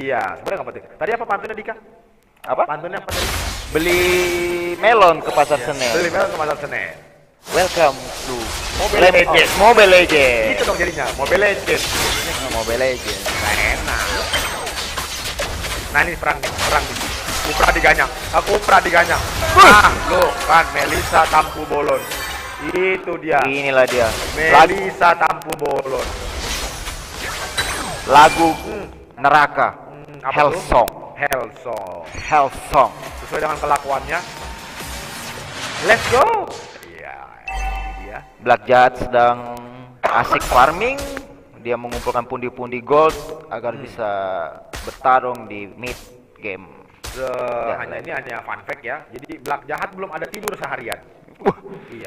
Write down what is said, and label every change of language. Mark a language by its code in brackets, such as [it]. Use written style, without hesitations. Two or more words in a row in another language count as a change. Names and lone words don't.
[id] Iya, sebenarnya nggak penting. Tadi apa pantunnya Dika? Apa? Pantunnya apa tadi? Beli melon ke pasar Senen. Beli merek ke Pasar Senen. [en] Welcome to Mobile Land of Legends. [id] Mobile Legends. Itu dong jadinya, Mobile Legends. Mobile Legends. Nah, enak. Nah ini perang nih. Kupra diganyang. Kupra diganyang. Lo kan Melisa Tampu Bolon. Itu dia. Inilah dia. Lagu, Melisa Tampu Bolon. lagu neraka. Apa Hell tuh? Song. Hellsong. Hell Song. Sesuai dengan kelakuannya. [en] Let's go. [id] Iya, ini dia. Black Jad sedang asik farming. Dia mengumpulkan pundi-pundi gold agar bisa bertarung di [en] mid game. [id] Hanya ini hanya [en] fun fact [id] ya. Jadi Black Jahat belum ada tidur seharian. Iya.